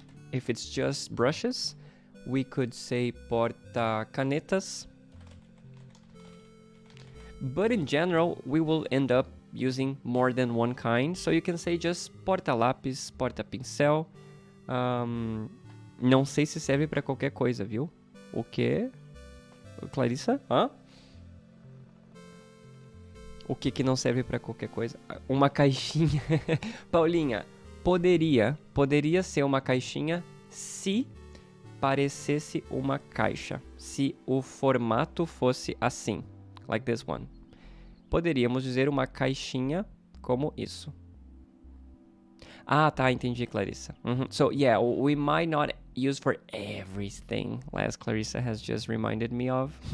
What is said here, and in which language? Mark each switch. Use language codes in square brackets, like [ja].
[en] If it's just brushes, we could say porta-canetas. But in general, we will end up using more than one kind. So you can say just porta-lápis, porta-pincel. [pt] Não sei se serve para qualquer coisa, viu? O quê? Clarissa? Hã? O que não serve para qualquer coisa? Uma caixinha. Paulinha, poderia ser uma caixinha se parecesse uma caixa, se o formato fosse assim, [en] like this one. [pt] Poderíamos dizer uma caixinha como isso. Ah, tá, entendi, Clarissa. [en] So, yeah, we might not use for everything, as Clarissa has just reminded me of.